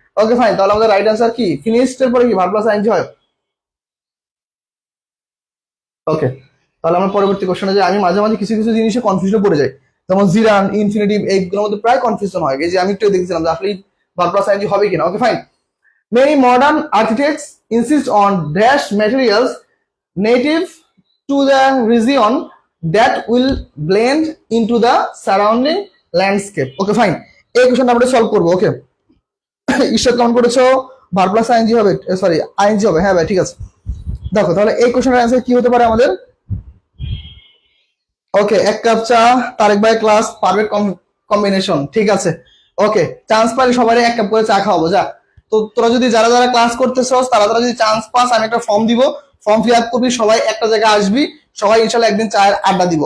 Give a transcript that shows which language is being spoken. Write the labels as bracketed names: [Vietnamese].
[Bangla] Okay fine, তাহলে আমাদের right answer কি? ফিনিশড এর পরে কি ভার্ব প্লাস আইএনজি হয়? ওকে, তাহলে আমরা পরবর্তী কোশ্চেনে যাই। আমি মাঝে মাঝে কিছু কিছু জিনিসে কনফিউশনে পড়ে যাই, যেমন জিরান, ইনফিনিটিভ, এইগুলোর মধ্যে প্রায় কনফিউশন হয়। এই যে আমি একটু দেখছিলাম যে আসলে ভার্ব প্লাস আইএনজি হবে কিনা। [English] Okay fine, many modern architects insist on dash materials native to the region that will blend into the surrounding landscape. Okay, fine. [Bangla] এই কোশ্চেনটা আমরা সলভ করবো। ওকে, ঈশ্বর কেমন করেছো? ভার্ব প্লাস আইএনজি হবে, সরি আইএনজি হবে। হ্যাঁ ভাই, ঠিক আছে। দেখো তাহলে এই কোশ্চেনের অ্যান্সার কি হতে পারে আমাদের? ওকে, এক কাপ চা, তারেক ভাই ক্লাস, পারফেক্ট কম্বিনেশন, ঠিক আছে। ওকে, চান্স পাইলে সবাই এক কাপ করে চা খাওয়াবো, যা। তো তোরা যদি যারা যারা ক্লাস করতেছস, তারা তারা যদি চান্স পাস, আমি একটা ফর্ম দিব, ফর্ম ফিল আপ করবি, সবাই একটা জায়গায় আসবি, সবাই ইনশাল্লাহ একদিন চায়ের আড্ডা দিব।